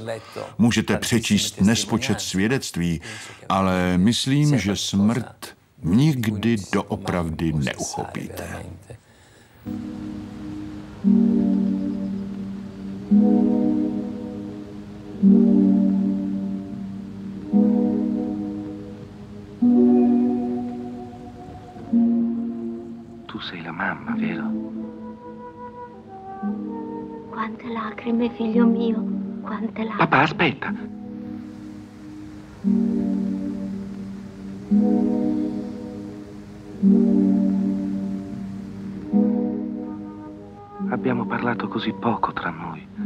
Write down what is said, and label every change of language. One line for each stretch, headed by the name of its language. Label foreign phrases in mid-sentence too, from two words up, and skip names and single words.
Czech: Můžete přečíst nespočet svědectví, ale myslím, že smrt nikdy doopravdy neuchopíte.
Italian: Tu sei la mamma, vero? Quante lacrime, figlio mio, quante lacrime. Papà, aspetta. Abbiamo parlato così poco tra noi.